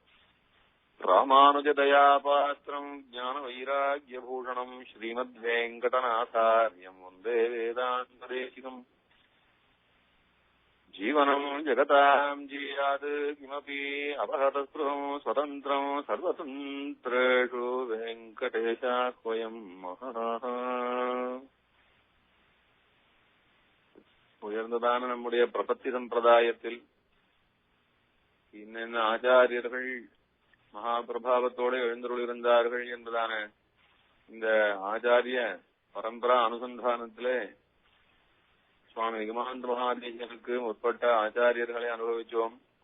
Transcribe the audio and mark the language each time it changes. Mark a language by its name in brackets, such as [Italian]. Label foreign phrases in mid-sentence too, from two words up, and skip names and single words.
[Sanskrit] रामानुजदयापात्रम् ज्ञानवैराग्यभूषणम् श्रीमद्वेङ्कटनाथार्यम् वन्दे वेदान्तदेशिकम्. जीवनम् जगताम् जीयात् किमपि अपहतस्पृहम् स्वतन्त्रम् सर्वतन्त्रेषु वेङ्कटेशाह्वयम् महः. [Tamil] உயர்ந்ததான நம்முடைய பிரபத்தி சம்பிரதாயத்தில் இன்னென்ன ஆச்சாரியர்கள் மகாபிரபாவத்தோடு எழுந்தருளிருந்தார்கள் என்பதான இந்த ஆச்சாரிய பரம்பரா அனுசந்தானத்திலே சுவாமி நிகமாந்த மகாதேசனுக்கு முற்பட்ட ஆச்சாரியர்களை அனுபவிச்சோம்.